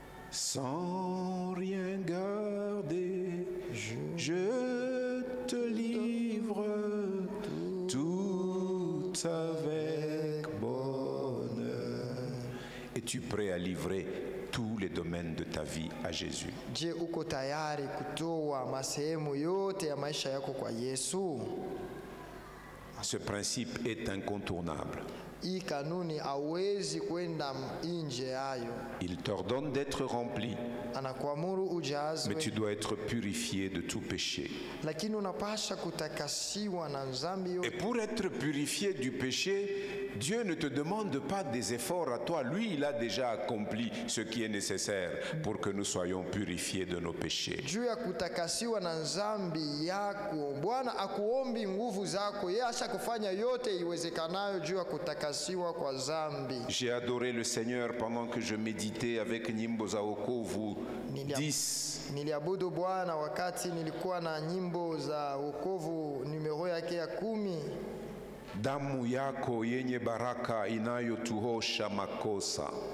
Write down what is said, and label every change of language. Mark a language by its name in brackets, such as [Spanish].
[French] Sans rien garder, je te livre tout avec bonheur. Es-tu prêt à livrer tous les domaines de ta vie à Jésus? [Swahili] Je, uko tayari kutoa masehemu yote ya maisha yako kwa Yesu? [French] Ce principe est incontournable. [Swahili] Hii kanuni hawezi kwenda nje yayo. [French] Il t'ordonne d'être rempli. [Swahili] Anakuamuru ujazwe. [French] Mais tu dois être purifié de tout péché. [Swahili] Lakini unapasha kutakasiwa na dhambi yote. [French] Et pour être purifié du péché, Dieu ne te demande pas des efforts à toi. Lui, il a déjà accompli ce qui est nécessaire pour que nous soyons purifiés de nos péchés. [Swahili] Juu ya kutakasiwa na dhambi yako, Bwana akuombi nguvu zako, yeye ashakufanya yote iwezekanayo juu ya kutakasiwa kwa dhambi. [French] J'ai adoré le Seigneur pendant que je méditais avec Nyimbo za Wokovu 10. [Swahili] Niliabudu Bwana wakati nilikuwa na nyimbo za wokovu numero yake ya 10. Damu yako yenye baraka inayotuosha makosa.